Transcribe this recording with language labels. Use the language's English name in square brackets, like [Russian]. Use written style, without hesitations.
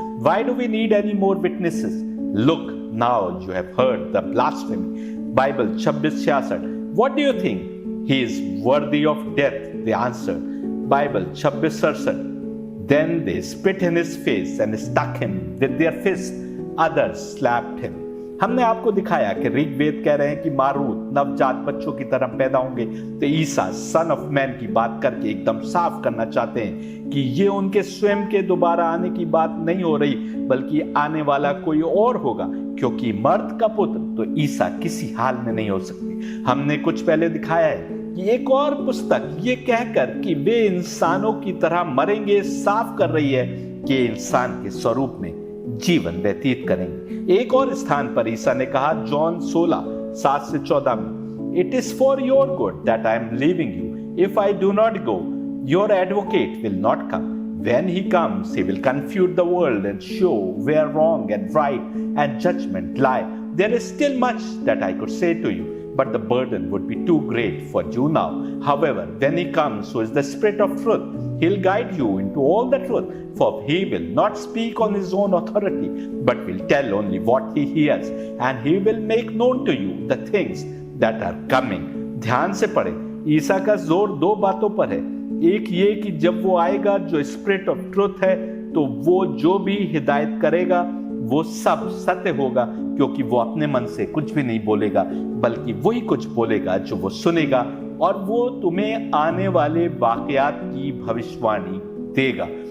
[English] Why do we need any more witnesses? Look, now you have heard the blasphemy. Bible 26:66 What do you think? He is worthy of death, they answered. Bible 26:67 Then they spit in his face and struck him with their fists. Others slapped him. [Hindi] हमने आपको दिखाया कि ऋग्वेद कह रहे हैं कि Marut नवजात बच्चों की तरह पैदा होंगे, तो ईसा सन ऑफ मैन की बात करके एकदम साफ करना चाहते हैं कि ये उनके स्वयं के दोबारा आने की बात नहीं हो रही, बल्कि आने वाला कोई और होगा, क्योंकि मर्द का पुत्र तो ईसा किसी हाल में नहीं हो सकते। हमने कुछ पहले दिखाया है कि एक और पुस्तक ये कहकर कि वे इंसानों की तरह मरेंगे साफ कर रही है कि इंसान के स्वरूप में जीवन व्यतीत करेंगे। एक और स्थान पर ईसा ने कहा, [English] John 16:7-14 में, it is for your good that I am leaving you. If I do not go, your advocate will not come. When he comes, he will confute the world and show where wrong and right and judgment lie. There is still much that I could say to you, but the burden would be too great for you now. However, when he comes, who is the Spirit of truth, he'll guide you into all the truth, for he will not speak on his own authority, but will tell only what he hears, and he will make known to you the things that are coming. [Hindi] ध्यान से पढ़े, ईसा का जोर 2 बातों पर है। एक ये कि जब वो आएगा जो स्पिरिट ऑफ ट्रुथ है, तो वो जो भी हिदायत करेगा वो सब सत्य होगा, क्योंकि वो अपने मन से कुछ भी नहीं बोलेगा, बल्कि वही कुछ बोलेगा जो वो सुनेगा, और वो तुम्हें आने वाले वाकयात की भविष्यवाणी देगा।